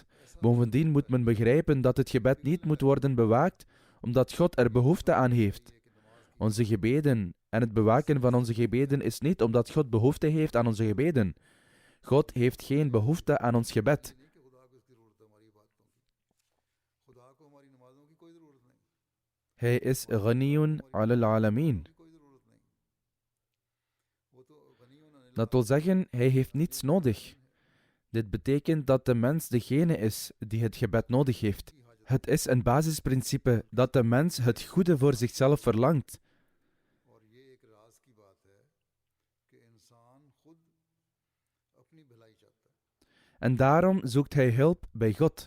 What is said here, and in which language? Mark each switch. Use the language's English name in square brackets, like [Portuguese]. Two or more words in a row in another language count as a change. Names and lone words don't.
[Dutch] Bovendien moet men begrijpen dat het gebed niet moet worden bewaakt, omdat God er behoefte aan heeft. Onze gebeden en het bewaken van onze gebeden is niet omdat God behoefte heeft aan onze gebeden. God heeft geen behoefte aan ons gebed. Hij is [Arabic] غني عن العالمين. [Dutch] Dat wil zeggen, hij heeft niets nodig. Dit betekent dat de mens degene is die het gebed nodig heeft. Het is een basisprincipe dat de mens het goede voor zichzelf verlangt. En daarom zoekt hij hulp bij God.